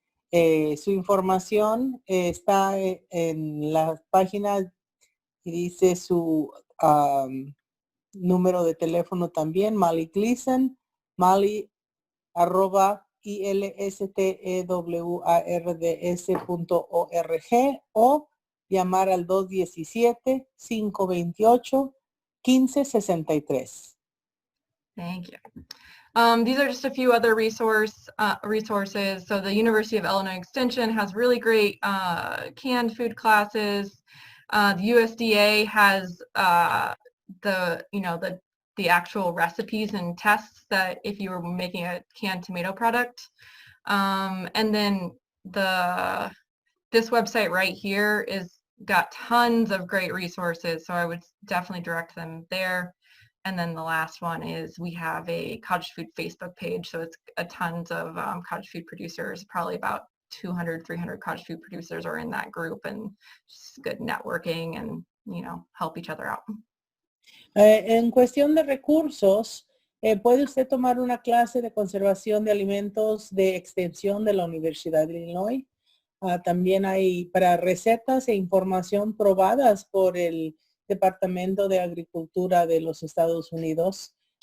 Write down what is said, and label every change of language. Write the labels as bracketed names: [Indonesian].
[Spanish] Su información está en la página y dice su número de teléfono también, Molly Gleason, Molly@ILSTEWARDS.org o llamar al 217-528-1563. [English] Thank you. These are just a few other resources. So the University of Illinois Extension has really great canned food classes. The USDA has the actual recipes and tests that if you were making a canned tomato product. And then this website right here is got tons of great resources. So I would definitely direct them there. And then the last one is we have a cottage food Facebook page. So it's tons of cottage food producers, probably about 200, 300 cottage food producers are in that group, and just good networking and, help each other out. [Spanish] En cuestión de recursos, puede usted tomar una clase de conservación de alimentos de extensión de la Universidad de Illinois. También hay para recetas e información probadas por el Departamento de Agricultura de los Estados Unidos.